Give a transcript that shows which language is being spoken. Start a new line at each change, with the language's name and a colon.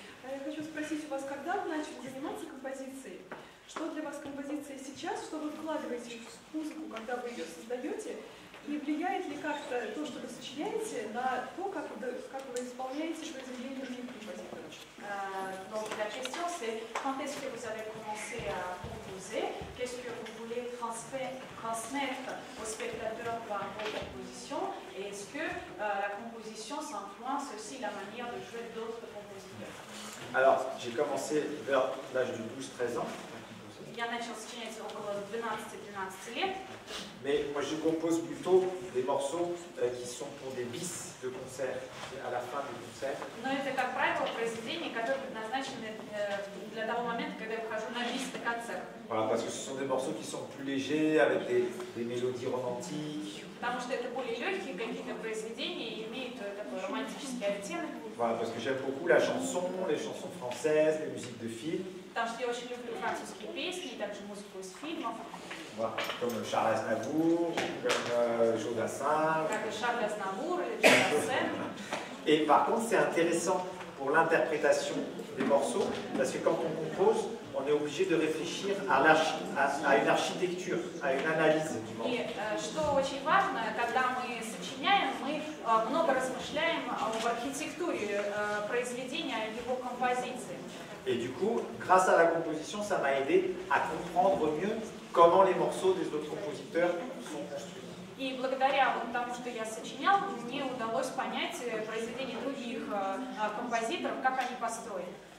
Russian: Я хочу спросить у вас, когда вы начали заниматься композицией? Что для вас композиция сейчас? Что вы вкладываете в музыку, когда вы ее создаете? И влияет ли как-то то, что вы сочиняете, на то, как вы исполняете произведения других композиторов?
French: Donc la question c'est quand est-ce que vous avez commencé à composer? Qu'est-ce que vous voulez transmettre aux spectateurs par vos compositions? Et est-ce que la composition s'influence aussi la manière de jouer d'autres compositeurs? Alors, j'ai commencé vers l'âge de 12-13 ans.
Russian: Я начал сочинять около 12-13 лет.
French: Mais moi je compose plutôt des morceaux qui sont pour des bis de concert. concert, à la fin du concert.
Russian: Но это, как правило, произведения, которые предназначены для того момента, когда я выхожу на бис на концерт.
French: Voilà, parce que ce sont des morceaux qui sont plus légers, avec des mélodies romantiques.
Russian: Потому что это более легкие какие-то произведения и имеют такой романтический оттенок.
French: Voilà, parce que j'aime beaucoup la chanson, les chansons françaises, les musiques de films.
Russian: Потому что я очень люблю французские песни и также музыку из фильмов.
French: Voilà, comme Charles Aznavour, comme Joe Dassin.
Russian: Как и Шарль Азнавур или Joe Dassin.
French: Et par contre, c'est intéressant pour l'interprétation des morceaux, parce que quand on compose, on est obligé de réfléchir à une architecture, à une analyse du morceau.
Russian: И что очень важно, когда мы сочиняем, мы много размышляем об архитектуре произведения, о его композиции.
French: Et du coup, grâce à la composition, ça m'a aidé à comprendre mieux comment les morceaux des autres compositeurs sont construits.
Russian: И благодаря тому, что я сочинял, мне удалось понять произведения других композиторов, как они построены.